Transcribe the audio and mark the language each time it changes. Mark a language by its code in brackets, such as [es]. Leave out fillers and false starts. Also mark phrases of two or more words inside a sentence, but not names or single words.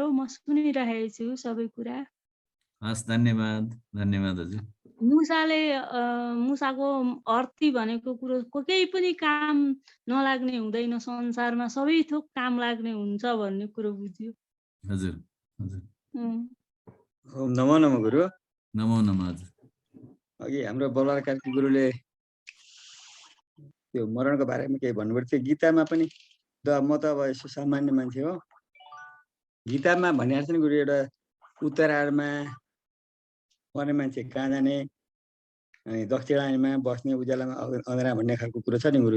[ne] म सुनिरहेको छु सबै कुरा। हस्, धन्यवाद धन्यवाद हजुर। मुसाको अर्थी भनेको कुरो केही पनि काम नलाग्ने हुँदैन, संसारमा सबै थोक काम लाग्ने हुन्छ भन्ने कुरो बुझ्यो। हजुर हजुर। नमो नमो गुरु। नमो नमो हजुर। अघि हाम्रो बलबहादुर कार्की गुरुले त्यो मरणको बारेमा केही भन्नुभएको थियो। गीतामा पनि म त अब यसो सामान्य मान्छे हो, गीतामा भनेको छ नि गुरु, एउटा उत्तरायणमा पर्ने मान्छे कहाँ जाने, अनि दक्षिणायनमा बस्ने, उज्यालोमा अँध्यारा भन्ने खालको कुरो छ नि गुरु।